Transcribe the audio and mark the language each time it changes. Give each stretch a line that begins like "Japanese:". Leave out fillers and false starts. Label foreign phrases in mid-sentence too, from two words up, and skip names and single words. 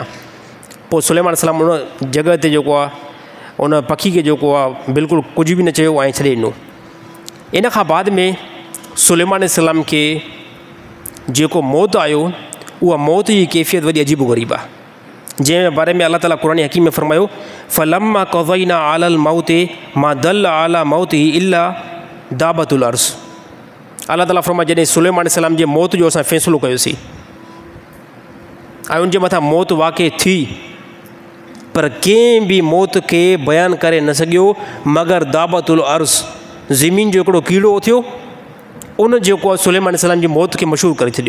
Sindhi: पोइ सुलेमान अलैहिस्सलाम उन जॻह ते जेको आहे उन पखी खे जेको आहे बिल्कुलु कुझु बि न चयो ऐं छॾे ॾिनो। इन खां बाद में सुलेमान अलैहिस्सलाम खे जेको मौत आयो, उहा मौत जी कैफ़ियत वॾी अजीब ग़रीब आहे, जंहिं बारे में अल्लाह ताला क़ुरान हकीम में फ़रमायो
Arabic: فلما قضينا على الموت ما دل على موت إلا دابة الأرض.
Sindhi: अल्लाह ताला फ़रमायो जॾहिं सुलेमान अलैहिस्सलाम जे मौत जो असां फ़ैसिलो कयोसीं ऐं उनजे मथां मौत वाक़ई थी, पर कंहिं बि मौत खे बयानु करे न सघियो मगर
Arabic: دابة الأرض,
Sindhi: ज़मीन जो हिकिड़ो कीड़ो थियो उन जेको आहे सुलेमान अलैहिस्सलाम जी मौत खे मशहूरु करे छॾियो।